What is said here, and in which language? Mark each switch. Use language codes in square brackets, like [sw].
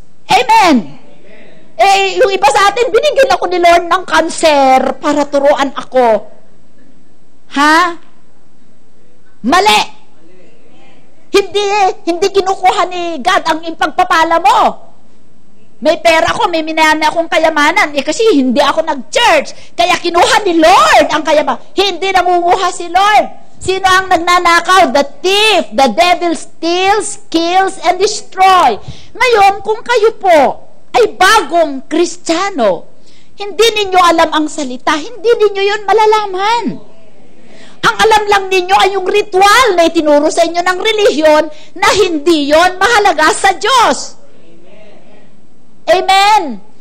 [tl] Amen. Yung iba sa atin, binigyan ako ni Lord ng cancer para turuan ako. Ha? Mali. Hindi kinukuha ni God ang ipagpapala mo. May pera ko, may minana akong kayamanan. Kasi hindi ako nag-church. Kaya kinuha ni Lord ang kayamanan. Hindi nangunguha si Lord. Sino ang nagnanakaw? [en] The thief. The devil steals, kills, and destroy. [tl] Ngayon, kung kayo po ay bagong Kristiyano, hindi ninyo alam ang salita, hindi ninyo yun malalaman. Ang alam lang ninyo ay yung ritual na itinuro sa inyo ng relihiyon na hindi yon mahalaga sa Diyos. Amen.